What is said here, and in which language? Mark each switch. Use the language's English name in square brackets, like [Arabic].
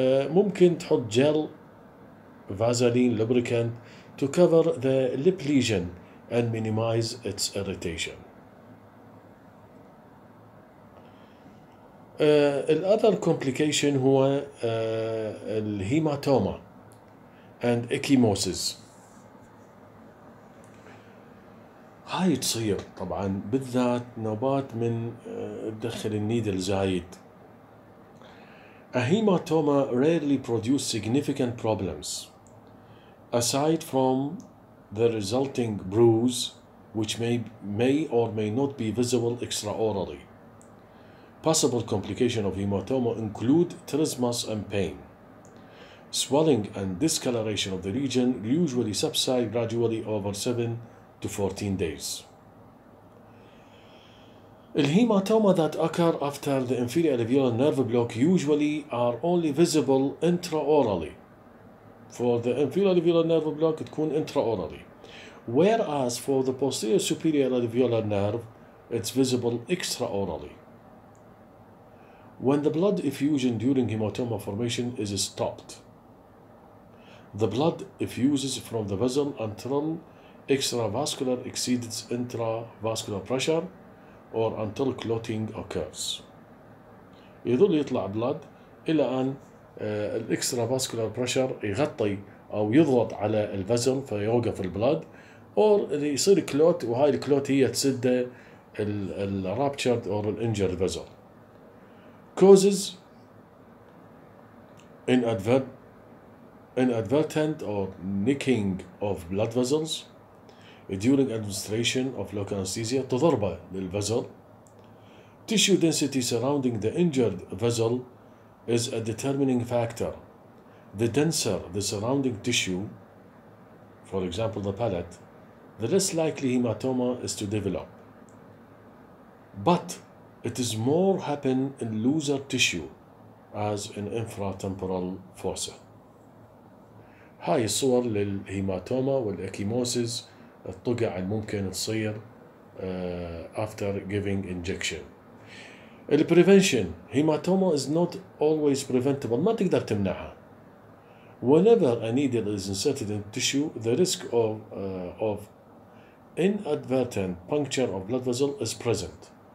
[Arabic] ممكن تحط [English] gel vaseline lubricant to cover the lip lesion and minimize its irritation. الأذر complication [Arabic] هو [English] الهيماتوما and ecchymosis. [Arabic] هاي تصير طبعا بالذات نوبات من تدخل النيدل زايد. [English] A hematoma rarely produce significant problems aside from the resulting bruise which may or may not be visible extraorally. Possible complications of hematoma include tenesmus and pain. Swelling and discoloration of the region usually subside gradually over 7 to 14 days. Hematoma that occur after the inferior alveolar nerve block usually are only visible intraorally. For the inferior alveolar nerve block [Arabic] تكون [English] intraorally. Whereas for the posterior superior alveolar nerve it's visible extraorally. When the blood effusion during hematoma formation is stopped, the blood effuses from the vessel until extravascular exceeds intravascular pressure or until clotting occurs. [Arabic] يظل يطلع blood إلى أن الإكسترافاسكولار بريشر يغطي أو يضغط على الفزل فيوقف البلاد أو يصير كلوت وهاي الكلوت هي تسد الرابتشرد أو الانجرد فزل. [English] Causes inadvertent or nicking of blood vessels during administration of local anesthesia [Arabic] تضربة للفزل. [English] Tissue density surrounding the injured vessel is a determining factor. The denser the surrounding tissue, for example the palate, the less likely hematoma is to develop. But it is more happen in looser tissue as in infratemporal fossa. [Arabic] هاي الصور للهيماتوما والإكيموسيس الطقع الممكن تصير [English] after giving injection. البريفنشن hematoma is not always preventable [Arabic] ما تقدر تمنعها. [English] Whenever a needle is inserted in tissue, the risk of inadvertent puncture of blood vessel is present.